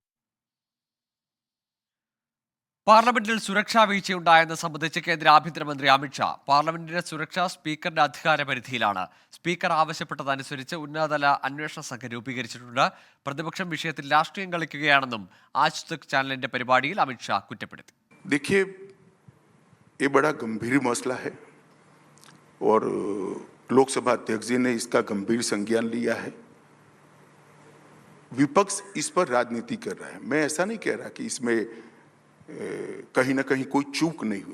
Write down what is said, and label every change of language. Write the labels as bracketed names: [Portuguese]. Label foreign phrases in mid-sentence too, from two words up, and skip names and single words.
[Malayalam] പാർലമെന്റിൽ സുരക്ഷാ വീഴ്ചയുണ്ടായെന്ന് സംബന്ധിച്ച് കേന്ദ്ര ആഭ്യന്തരമന്ത്രി അമിത്ഷാ. പാർലമെന്റിന്റെ സുരക്ഷ സ്പീക്കറുടെ അധികാര പരിധിയിലാണ്. സ്പീക്കർ ആവശ്യപ്പെട്ടതനുസരിച്ച് ഉന്നതതല അന്വേഷണ സംഘം രൂപീകരിച്ചിട്ടുണ്ട്. പ്രതിപക്ഷം വിഷയത്തിൽ രാഷ്ട്രീയം കളിക്കുകയാണെന്നും ആജ് തക് ചാനലിന്റെ പരിപാടിയിൽ അമിത്ഷാ കുറ്റപ്പെടുത്തി. [Hindi] देखिए, ये बड़ा गंभीर मसला है और लोकसभा अध्यक्ष जी ने इसका गंभीर संज्ञान लिया है. विपक्ष इस पर राजनीति कर रहा है. मैं ऐसा नहीं कह रहा कि इसमें कहीं ना कहीं कोई चूक नहीं हुई.